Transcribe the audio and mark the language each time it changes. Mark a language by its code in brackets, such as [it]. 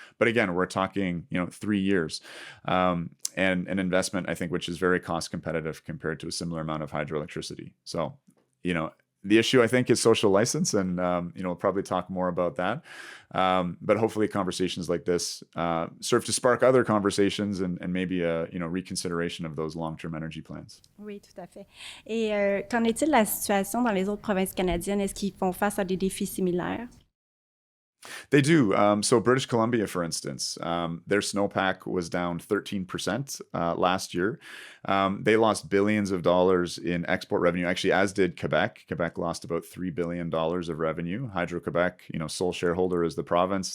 [en] But again, we're talking 3 years and an investment, I think, which is very cost competitive compared to a similar amount of hydroelectricity. So, the issue, I think, is social license, and we'll probably talk more about that. But hopefully, conversations like this serve to spark other conversations and maybe a reconsideration of those long-term energy plans. [fr] Oui, tout à fait. Et qu'en est-il de la situation dans les autres provinces canadiennes? Est-ce qu'ils font face à des défis similaires? [en] They do. So British Columbia, for instance, their snowpack was down 13% last year. They lost billions of dollars in export revenue, actually, as did Quebec. Quebec lost about $3 billion of revenue. Hydro-Quebec, sole shareholder is the province.